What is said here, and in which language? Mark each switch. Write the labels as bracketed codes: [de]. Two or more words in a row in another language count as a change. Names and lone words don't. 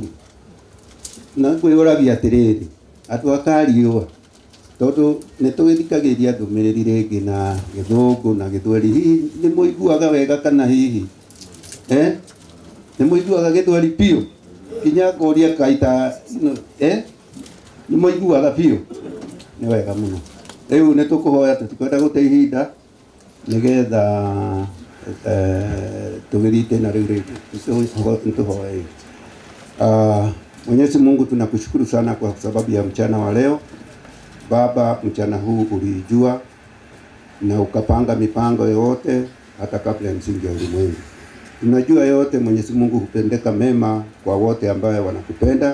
[ki] Na ngwĩyũragia atĩrĩrĩ, andũ a Kariũa, tondũ nĩtũgĩthikagĩrĩria ndũmĩrĩri rĩngĩ na Gĩthũngũ na Gĩthweri, hihi nĩ mũiguaga wega kana hihi nĩ mũiguaga Gĩthweri biũ? Kinya ngoria kaita nĩ mũiguaga biũ? Nĩ wega mũno. Rĩu nĩtũkũhoya tũtikwenda gũte ihinda nĩgetha tugirite na rĩu nituhoe. [sw] Mwenyezi Mungu tunakushukuru sana kwa sababu ya mchana wa leo. Baba, mchana huu ulijua na ukapanga mipango yote hata kabla ya msingi wa ulimwengu. Tunajua yote Mwenyezi Mungu hupendeka mema kwa wote ambao wanakupenda.